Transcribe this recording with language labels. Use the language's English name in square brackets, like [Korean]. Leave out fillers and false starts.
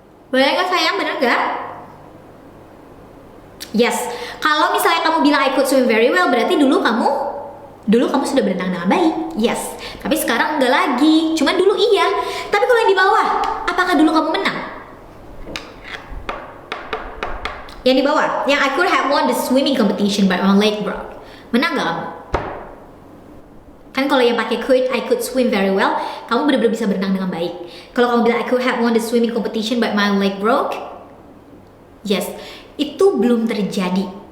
[Indonesian] Boleh nggak sayang, bener nggak? [English] Yes. [Indonesian] Kalau misalnya kamu bilang [English] I could swim very well, [Indonesian] berarti dulu kamu sudah berenang dengan baik. Yes. Tapi sekarang enggak lagi. Cuman dulu iya. Tapi kalau yang di bawah, apakah dulu kamu menang? Yang di bawah, yang [English] I could have won the swimming competition but my leg broke. [Indonesian] Menang nggak kamu? Kan kalau yang pakai could, [English] I could swim very well, [Indonesian] kamu benar-benar bisa berenang dengan baik. Kalau kamu bilang [English] I could have won the swimming competition but my leg broke, yes, [Indonesian] itu belum terjadi.